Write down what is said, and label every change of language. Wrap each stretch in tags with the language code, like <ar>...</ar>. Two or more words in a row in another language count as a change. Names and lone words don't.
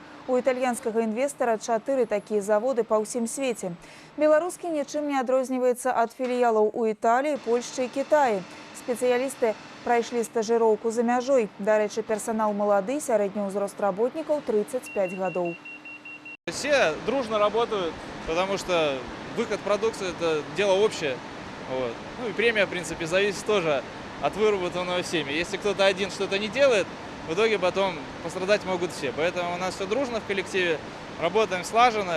<be>У італьянскага інвестара 4 такія заводы па ўсім свеце. Беларускі нічым не адрозніваецца ад філіялаў у Італіі, Польшчы і Кітаі. Спецыялісты прайшлі стажыроўку за мяжой. Дарэчы, персанал малады, сярэдні ўзрост работнікаў 35 гадоў.</be> <ru>Все дружно работают, потому что выход продукции – это дело общее. Вот. Ну и премия, в принципе, зависит тоже от выработанного всеми. Если кто-то один что-то не делает, в итоге потом пострадать могут все. Поэтому у нас все дружно в коллективе, работаем слаженно.</ru>